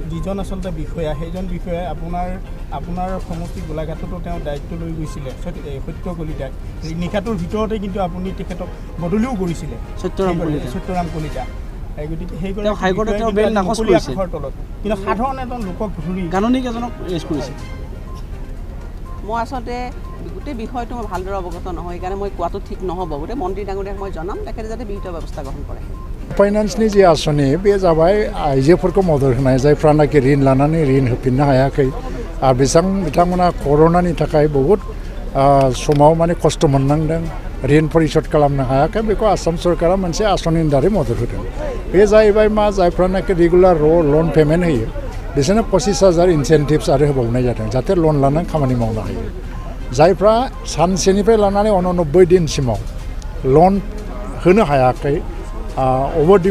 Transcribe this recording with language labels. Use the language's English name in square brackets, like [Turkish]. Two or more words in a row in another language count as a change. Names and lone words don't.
[Assamese] যিজন আচলতে বিষয়া সেইজন বিষয়াই আপোনাৰ সমষ্টি গোলাঘাটতো তেওঁ দায়িত্ব লৈ গৈছিলে, সত্য কলিতাক নিশাটোৰ ভিতৰতে কিন্তু আপুনি তেখেতক বদলিও কৰিছিলে, সত্যৰাম কলিতা। গতিকে তলত কিন্তু সাধাৰণ এজন লোকক ধৰি গাননিক এজনক এৰেষ্ট কৰিছে। মই আচলতে গোটেই বিষয়টো মই ভালদৰে অৱগত নহয়, সেইকাৰণে মই কোৱাটো ঠিক নহ'ব। গোটেই মন্ত্ৰী ডাঙৰীয়াক মই জনাম, তেখেতে যাতে বিহিত ব্যৱস্থা গ্रहण কৰে। [Bodo] फाइनान्सनि जि आसनि बे जाबाय आइजोफोरखौ मदद होनाय जायफ्रानाखि ऋण लानानै ऋण होफिननो हायाखै आरो बिथांमोना कर'नानि थाखाय बहुद समाव माने खस्थ' मोननांदों, ऋण परिसद खालामनो हायाखै। बेखौ आसाम सरकारा मोनसे आसनिनि दारै मदद होदों। बे जाहैबाय मा जायफ्रानाखि [English] regular loan payment [Bodo] होयो बिसोरनो 25,000 इनसेन्टिभ्स आरो होबावनाय जादों जाहाथे लन लानानै खामानि मावनो हायो जायफ्रा सानसेनिफ्राय लानानै 90 दिनसिमाव लन होनो हायाखै अभारडिउ